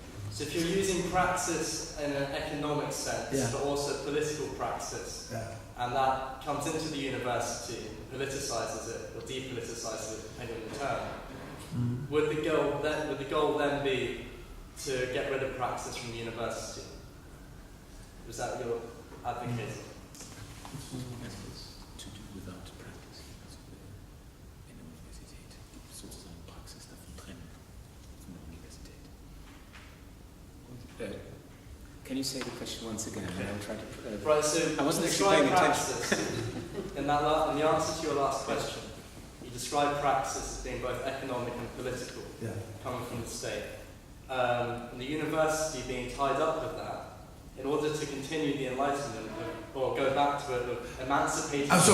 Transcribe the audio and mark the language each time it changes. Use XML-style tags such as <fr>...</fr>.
<en>So if you're using praxis in an economic sense, but also political praxis, and that comes into the university and politicizes it or depoliticizes it, depending on the term, would the goal then be to get rid of praxis from the university? Was that your advocating? To do without practice.</en> <de>In der Universität sozusagen Praxis davon trennen von der Universität.</de> <en>Can you say the question once again? I'm trying to. Right. So I wasn't actually paying praxis. In the answer to your last question, you describe praxis as being both economic and political, coming from the state. And the university being tied up with that, in order to continue the Enlightenment, or go back to it, emancipating.</en>